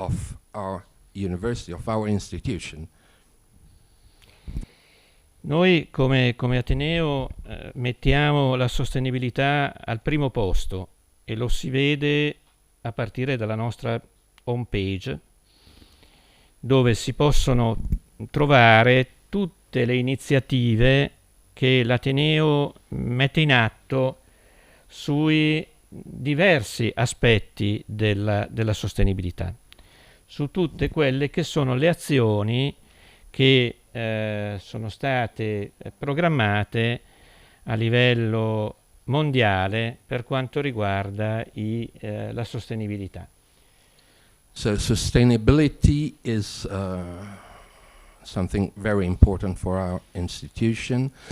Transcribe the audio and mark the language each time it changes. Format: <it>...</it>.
<en>of our university, of our institution.</en> <it>Noi come Ateneo mettiamo la sostenibilità al primo posto e lo si vede a partire dalla nostra home page, dove si possono trovare tutte le iniziative che l'Ateneo mette in atto sui diversi aspetti della sostenibilità, su tutte quelle che sono le azioni che sono state programmate a livello mondiale per quanto riguarda la sostenibilità.</it> <en>So sustainability is something very important for our institution.</en>